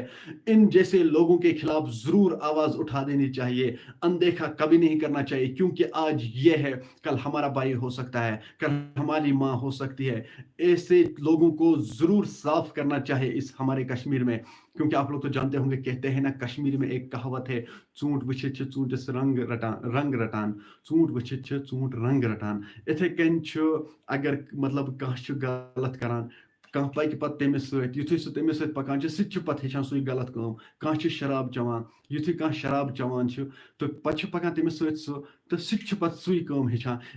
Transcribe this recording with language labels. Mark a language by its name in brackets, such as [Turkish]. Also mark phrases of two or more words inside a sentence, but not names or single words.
[Urdu] ان جیسے لوگوں کے خلاف ضرور آواز اٹھا دینی چاہیے، اندیکھا کبھی نہیں کرنا چاہیے، کیونکہ آج یہ ہے، کل ہمارا بھائی ہو سکتا ہے، کل ہماری ماں ہو سکتی ہے۔ ایسے لوگوں کو ضرور صاف کرنا چاہے اس ہمارے کشمیر میں، کیونکہ آپ لوگ تو جانتے ہوں گے، کہتے ہیں نا کشمیر میں ایک کہاوت ہے، [Kashmiri] ژوٗنٛٹھ وٕچھِتھ چھِ ژوٗنٛٹھِس رنگ رٹان، ژوٗنٛٹھ وٕچھِتھ چھِ ژوٗنٛٹھ رنگ رٹان۔ اِتھے کٔنۍ چھُ اگر مطلب کانٛہہ چھُ غلط کران، کانٛہہ پکہِ پتہٕ تٔمِس سۭتۍ، یُتھُے سُہ تٔمِس سۭتۍ پکان چھُ، سُہ تہِ چھُ پتہٕ ہیٚچھان سُے غلط کٲم۔ کانٛہہ چھُ شراب چٮ۪وان، یُتھُے کانٛہہ شراب چٮ۪وان چھُ تہٕ پتہٕ چھُ پکان تٔمِس سۭتۍ سُہ، تہٕ سُہ تہِ چھُ پتہٕ سُے کٲم ہیٚچھان۔